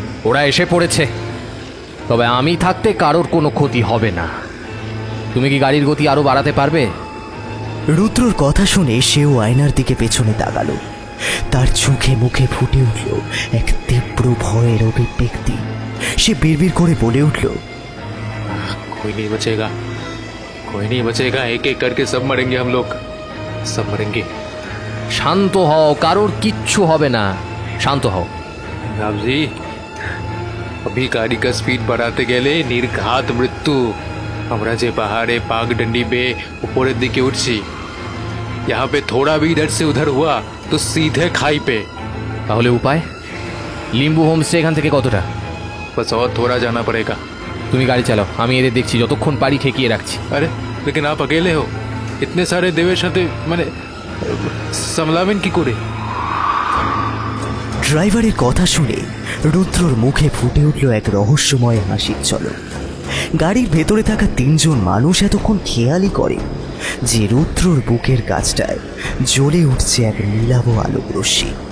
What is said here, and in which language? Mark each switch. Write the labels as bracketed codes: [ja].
[bn] ওরা এসে পড়েছে, তবে আমি থাকতে কারোর কোনো ক্ষতি হবে না। তুমি কি গাড়ির গতি আরো বাড়াতে পারবে? রুদ্রর কথা শুনে সেও আয়নার দিকে পেছনে তাকালো। তার চোখে মুখে ফুটে উঠল এক তীব্র ভয়ের অভিব্যক্তি। সে বিড়বিড় করে বলে উঠল, [hi] कोई नहीं बचेगा, कोई नहीं बचेगा, एक एक करके सब मरेंगे हम लोग, सब मरेंगे। [bn] শান্ত হও, কারোর কিচ্ছু হবে না, শান্ত হও। [hi] साहब जी, अभी गाड़ी का स्पीड बढ़ाते [bn] गेले निर्घात मृत्यु। আমরা যে পাহাড়ে পাগডন্ডি বেয়ে উপরের দিকে উঠছি, [hi] यहाँ पे थोड़ा भी इधर से उधर हुआ तो सीधे खाई पे। [bn] তাহলে উপায়? লিম্বু হোমস্টে এখান থেকে কতটা? [hi] बस और थोड़ा जाना पड़ेगा। [bn] তুমি গাড়ি চালাও, আমি এদের দেখছি, যতক্ষণ পারি ঠেকিয়ে রাখছি। [hi] अरे लेकिन आप अकेले हो, इतने सारे देवेর [bn] সাথে মানে সামলাবেন কি করে? ড্রাইভারের কথা শুনে রুদ্রর মুখে ফুটে উঠল এক রহস্যময় হাসির ঝলক। গাড়ির ভেতরে থাকা তিনজন মানুষ এতক্ষণ খেয়ালই করে যে রুদ্রর বুকের কাছটায় জ্বলে উঠছে এক নীলাভ আলোক রশ্মি।